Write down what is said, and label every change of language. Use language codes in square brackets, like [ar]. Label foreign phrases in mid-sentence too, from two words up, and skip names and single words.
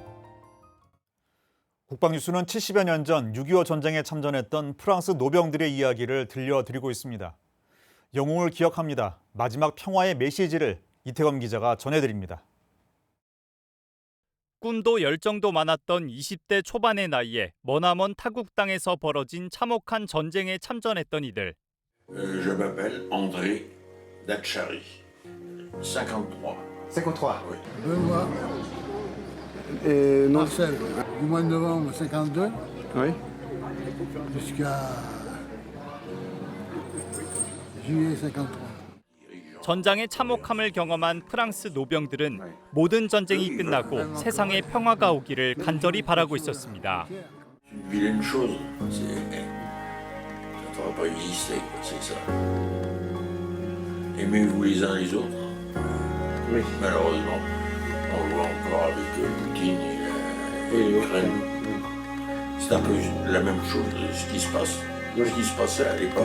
[ko] 국방뉴스는 70여 년 전 6.25 전쟁에 참전했던 프랑스 노병들의 이야기를 들려드리고 있습니다. 영웅을 기억합니다. 마지막 평화의 메시지를 이태검 기자가 전해드립니다. 꾼도 열정도 많았던 20대 초반의 나이에 머나먼 타국 땅에서 벌어진 참혹한 전쟁에 참전했던 이들. [fr] Je m'appelle André Dachary, 53. 53. Oui. Benoît. Marcel. Du mois de novembre 52. Oui. Jusqu'à juillet 53. [ko] 전장의 참혹함을 경험한 프랑스 노병들은 모든 전쟁이 끝나고 세상에 평화가 오기를 간절히 바라고 있었습니다. [fr] Une vilaine chose, ça n'aurait pas existé, c'est ça. Aimez-vous les uns les autres? Oui. Malheureusement, on le voit encore avec Poutine et l'Ukraine. C'est un peu la même chose, ce qui se passait à l'époque.